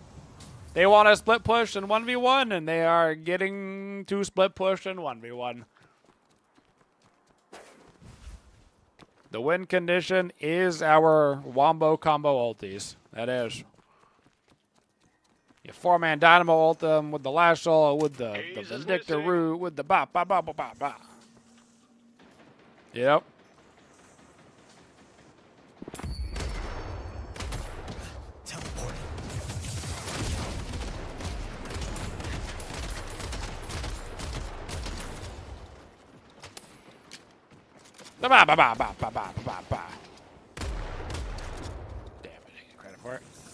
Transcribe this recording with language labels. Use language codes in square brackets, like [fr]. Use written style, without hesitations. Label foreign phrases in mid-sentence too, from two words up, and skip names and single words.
[en] They want to split push in 1v1, and they are getting to split push in 1v1. The win condition is our wombo combo ultis. That is. You 4-man dynamo ult them with the lash ult, with the Vindicta root, with the ba ba ba ba ba ba. Yep. Teleport. Ba ba ba ba ba ba ba ba ba. Damn it! I didn't get credit for it.